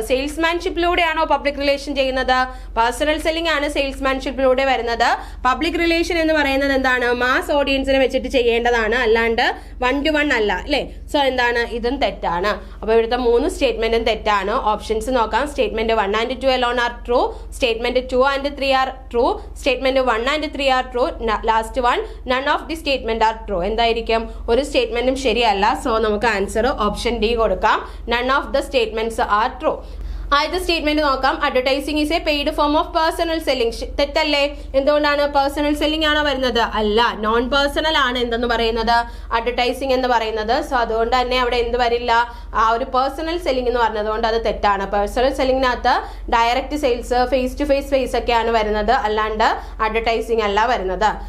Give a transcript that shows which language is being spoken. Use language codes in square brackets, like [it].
[ml] സെയിൽസ്മാൻഷിപ്പിലൂടെയാണോ public relation ചെയ്യുന്നത്? Personal selling ആണ് സെയിൽസ്മാൻഷിപ്പിലൂടെ വരുന്നത്. പബ്ലിക് റിലേഷൻ എന്ന് പറയുന്നത് എന്താണ്? മാസ് ഓഡിയൻസിനെ വെച്ചിട്ട് ചെയ്യേണ്ടതാണ്, അല്ലാണ്ട് 1 to 1 അല്ല അല്ലേ? സോ എന്താണ്? ഇതും തെറ്റാണ്. അപ്പോൾ ഇവിടുത്തെ 3 സ്റ്റേറ്റ്മെന്റും തെറ്റാണ്. ഓപ്ഷൻസ് നോക്കാം. [en] Statement 1 and 2 alone are true. Statement 2 and 3 are true. Statement 1 and 3 are true. Last one none of the statement are true. [ml] എന്തായിരിക്കും? ഒരു സ്റ്റേറ്റ്മെന്റും ശരിയല്ല. സോ നമുക്ക് ആൻസർ ഓപ്ഷൻ ഡി കൊടുക്കാം. [en] none of the statements are true. [ml] ആദ്യത്തെ statement നോക്കാം. [en] Advertising is a paid form of personal selling. [ml] തെറ്റല്ലേ? എന്തുകൊണ്ടാണ്? Personal selling ആണോ വരുന്നത്? അല്ല, നോൺ പേഴ്സണൽ ആണ് എന്തെന്ന് പറയുന്നത്? അഡ്വർടൈസിംഗ് എന്ന് പറയുന്നത്. സോ അതുകൊണ്ട് തന്നെ അവിടെ എന്ത് വരില്ല? ആ ഒരു പേഴ്സണൽ സെല്ലിംഗ് എന്ന് പറഞ്ഞതുകൊണ്ട് അത് തെറ്റാണ്. Personal സെല്ലിംഗിനകത്ത് direct sales, face to face ഒക്കെയാണ് വരുന്നത്, അല്ലാണ്ട് അഡ്വർടൈസിംഗ് അല്ല വരുന്നത്.